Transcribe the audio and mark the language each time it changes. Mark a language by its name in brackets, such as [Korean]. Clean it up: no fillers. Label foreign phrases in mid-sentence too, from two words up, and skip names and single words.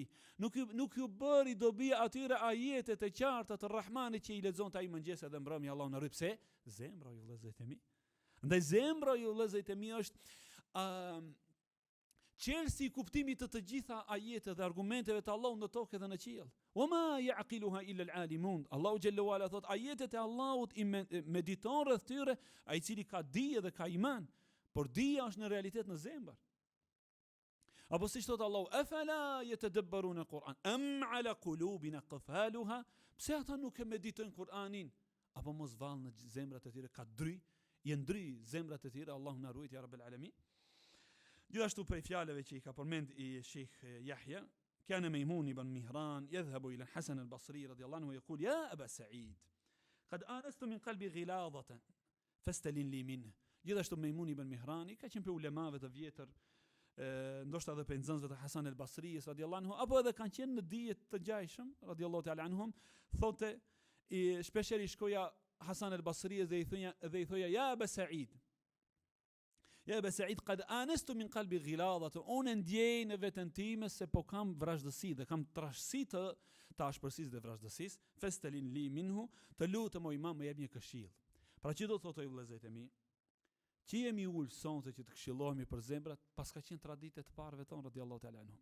[Albanian] Nuk ju bëri dobi atyre ajetet e qarta të Rahmanit që i lexonte ai mëngjes edhe mbrëmje. Allahu na rrit pse? Zemra ju vëllezërit e mi. Ndaj zemra ju vëllezërit e mi është çelësi i kuptimit të gjitha ajeteve dhe argumenteve të Allahut në tokë dhe në qiell. [Arabic] وما يعقلها إلا العالمون. [Albanian] Allahu [Arabic] جل وعلا [Albanian] thot ajetet e Allahut i mediton rreth tyre ai cili ka dije dhe ka iman, por dija është në realitet në zemër. Apo siç thot Allahu, [Arabic] أفلا يتدبرون القرآن أم على قلوب أقفالها? [Albanian] Pse ata nuk e meditojnë Kur'anin? Apo mos vallë në zemrat e tyre ka dry, i ndry zemrat e tyre, Allahu na ruaj [Arabic] يا رب العالمين. [Albanian] Gjithashtu prej fjalëve që i ka përmend i Sheikh Yahya, [Arabic] كان ميمون بن مهران يذهب إلى الحسن البصري رضي الله عنه ويقول يا أبا سعيد قد آنست من قلبي غلاظة فاستلن لي منه. [Albanian] Gjithashtu Mejmuni ibn Mihrani ka qenë për ulemave të vjetër, ndoshta edhe për nxënësve të Hasan al-Basri's [Arabic] رضي الله عنه, [Albanian] apo edhe kanë qenë në dije të ngjajshëm [Arabic] رضي الله تعالى عنهم, [Albanian] thotë shpeshherë i shkoja Hasan al-Basri's dhe i thoja [Arabic] يا أبا سعيد يا أبا سعيد قد آنست من قلبي غلاظة, [Albanian] unë ndjej në veten time se po kam vrazhdësi dhe kam trashësi të ashpërsisë dhe vrazhdësisë, [Arabic] فاستلن لي منه, [Albanian] të lutem o imam më jep një këshill. Pra që do thotë ju vëllezërit e mi, që jemi ulë sonte që të këshillohemi për zemrat, pas ka qenë traditë të parëve tonë [Arabic] رضي الله تعالى عنهم.